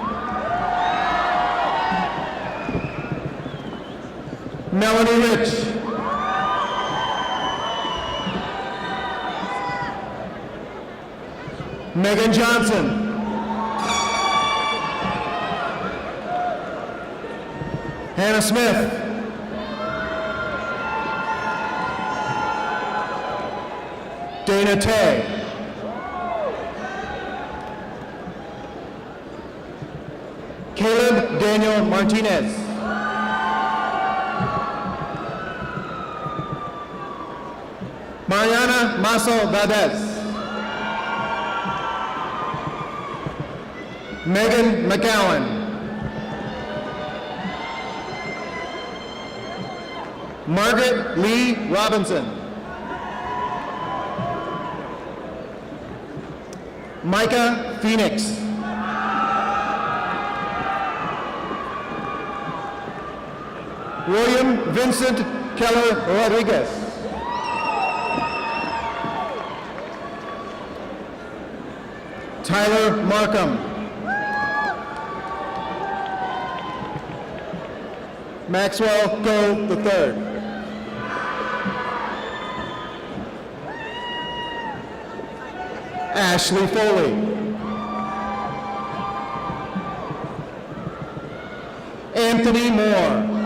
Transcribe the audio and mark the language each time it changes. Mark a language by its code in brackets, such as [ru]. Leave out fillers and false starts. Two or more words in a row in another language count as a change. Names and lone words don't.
[en] Melanie Rich. Megan Johnson. Hannah Smith. Dana Tay. Caleb Daniel Martinez. Mariana Maso Valdez. Megan McGowan. Margaret Lee Robinson. Micah Phoenix. William Vincent Keller Rodriguez. Tyler Markham. Maxwell Go III. Ashley Foley. Anthony Moore.